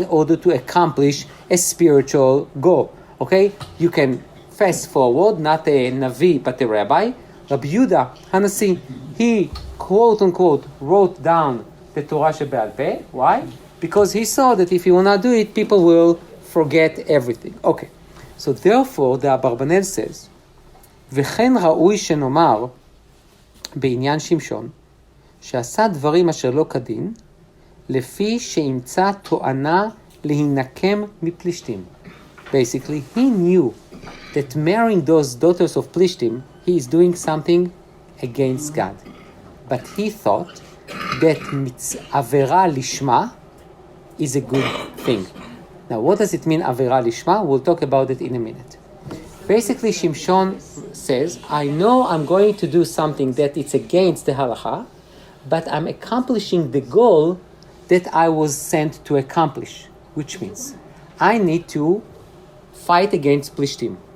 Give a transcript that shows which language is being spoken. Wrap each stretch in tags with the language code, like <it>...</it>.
<en>In order to accomplish a spiritual goal. Okay? You can fast forward, not a Navi, but a Rabbi. Rabbi Yehuda Hanasi, he quote-unquote wrote down the Torah Shebe'al Peh. Why? Because he saw that if he will not do it, people will forget everything. Okay. So therefore, the Abarbanel says,</en> <he>וכן ראוי שנאמר בעניין שמשון, שעשה דברים אשר לא כדין, לפי שימצא תואנה להינקם מפלישתים.</he> <en>Basically, he knew that marrying those daughters of Plishtim, he is doing something against God. But he thought that avera lishma is a good thing. Now, what does it mean, avera lishma? We'll talk about it in a minute. Basically, Shimshon says, I know I'm going to do something that it's against the halacha, but I'm accomplishing the goal that I was sent to accomplish, which means I need to fight against Plishtim.</en>